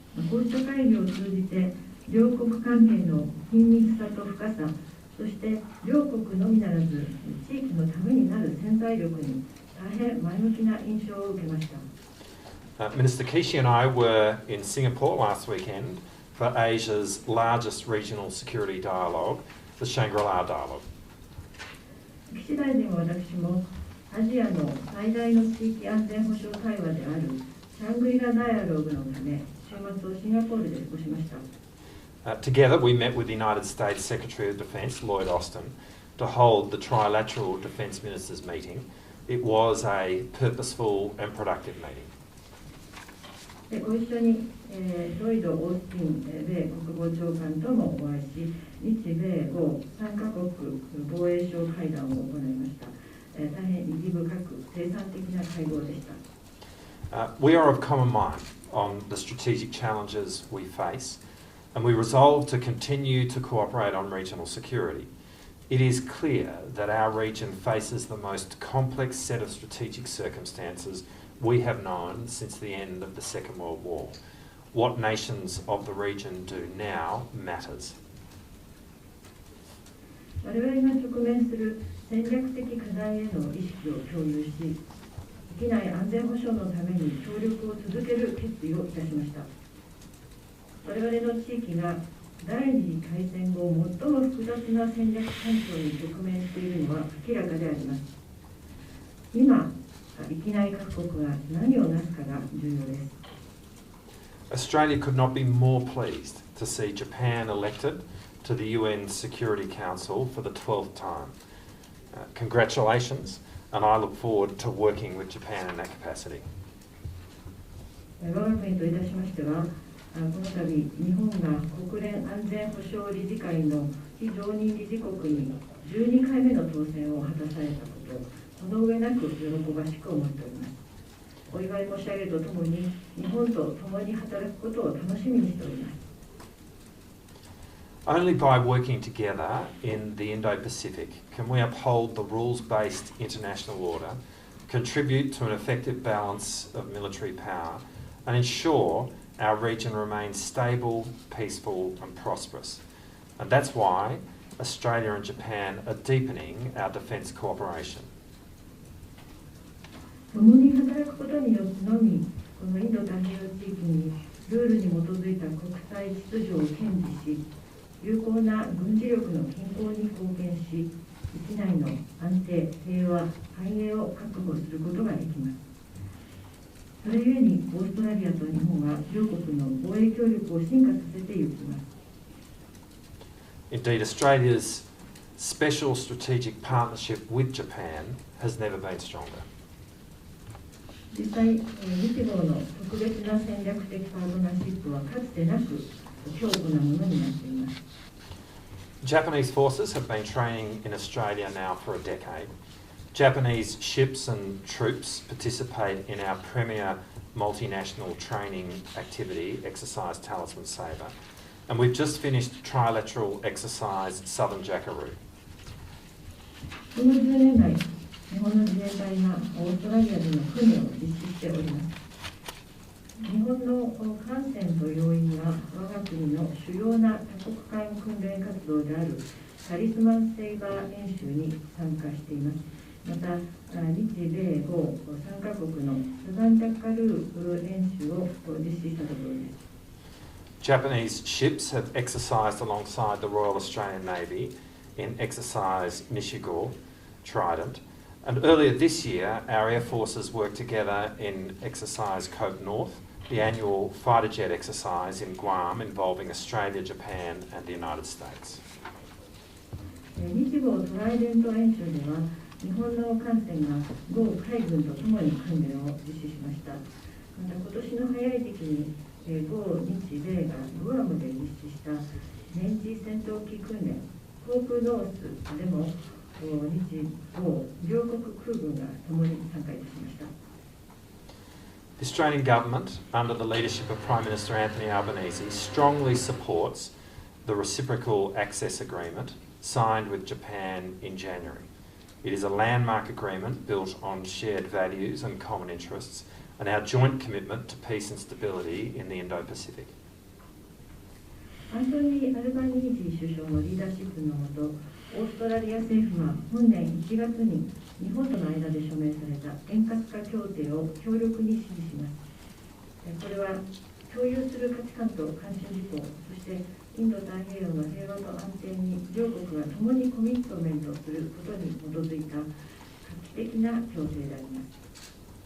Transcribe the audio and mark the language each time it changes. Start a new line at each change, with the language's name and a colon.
Japanese: こうした会議を通じて、両国関係の緊密さと深さ、そして両国のみならず、地域のためになる潜在力に大変前向きな印象を受けました。
English: Minister Kishi and I were in Singapore last weekend for Asia's largest regional security dialogue, the Shangri-La Dialogue.
Japanese: 岸大臣は私もアジアの最大の地域安全保障対話であるシャングリラダイアログのため、週末をシンガポールで過ごしました。
English: Together, we met with the United States Secretary of Defence, Lloyd Austin, to hold the trilateral defence ministers meeting. It was a purposeful and productive meeting.
Japanese: ご一緒に、ロイド・オースティン米国防長官ともお会いし、日米豪3カ国防衛相会談を行いました。大変意義深く生産的な会合でした。
English: We are of common mind on the strategic challenges we face, and we resolve to continue to cooperate on regional security. It is clear that our region faces the most complex set of strategic circumstances we have known since the end of the Second World War. What nations of the region do now matters.
Japanese: 我々が直面する戦略的課題への意識を共有し、域内安全保障のために協力を続ける決意をいたしました。我々の地域が第二次大戦後最も複雑な戦略環境に直面しているのは明らかであります。今、域内各国が何をなすかが重要です。
English: Australia could not be more pleased to see Japan elected to the UN Security Council for the 12th time. Congratulations, and I look forward to working with Japan in that capacity.
Japanese: 我が国といたしましては、この度、日本が国連安全保障理事会の非常任理事国に12回目の当選を果たされたことを、その上なく喜ばしく思っております。お祝い申し上げるとともに、日本と共に働くことを楽しみにしております。
English: Only by working together in the Indo-Pacific can we uphold the rules-based international order, contribute to an effective balance of military power, and ensure our region remains stable, peaceful, and prosperous. And that's why Australia and Japan are deepening our defence cooperation.
Japanese: 共に働くことによってのみ、このインド太平洋地域にルールに基づいた国際秩序を堅持し、有効な軍事力の均衡に貢献し、域内の安定、平和、繁栄を確保することができます。それゆえにオーストラリアと日本は両国の防衛協力を進化させていきます。
English: Indeed, Australia's special strategic partnership with Japan has never been stronger.
Japanese: 実際、日豪の特別な戦略的パートナーシップはかつてなく強固なものになっています。
English: Japanese forces have been training in Australia now for a decade. Japanese ships and troops participate in our premier multinational training activity, Exercise Talisman Sabre, and we've just finished trilateral exercise Southern Jackaroo.
Japanese: この10年来、日本の自衛隊がオーストラリアでの訓練を実施しております。日本の艦船と要員が我が国の主要な多国間訓練活動であるタリスマンセイバー演習に参加しています。また、日米豪3カ国のサザンジャッカルー演習を実施したところです。
English: Japanese ships have exercised alongside the Royal Australian Navy in exercise Nishigo, Trident, and earlier this year our air forces worked together in exercise Cope North, the annual fighter jet exercise in Guam involving Australia, Japan and the United States.
Japanese: 日豪トライデント演習では日本の艦船が豪海軍とともに訓練を実施しました。また今年の早い時期に豪日米がグアムで実施した年次戦闘機訓練ホークノースでも日豪両国空軍がともに参加いたしました。
English: The Australian government, under the leadership of Prime Minister Anthony Albanese, strongly supports the reciprocal access agreement signed with Japan in January. It is a landmark agreement built on shared values and common interests, and our joint commitment to peace and stability in the Indo-Pacific.
Japanese: アントニー・アルバニージー首相のリーダーシップのもと、オーストラリア政府は本年1月に日本との間で署名された円滑化協定を強力に支持します。これは共有する価値観と関心事項、そしてインド太平洋の平和と安定に両国が共にコミットメントすることに基づいた画期的な協定であります。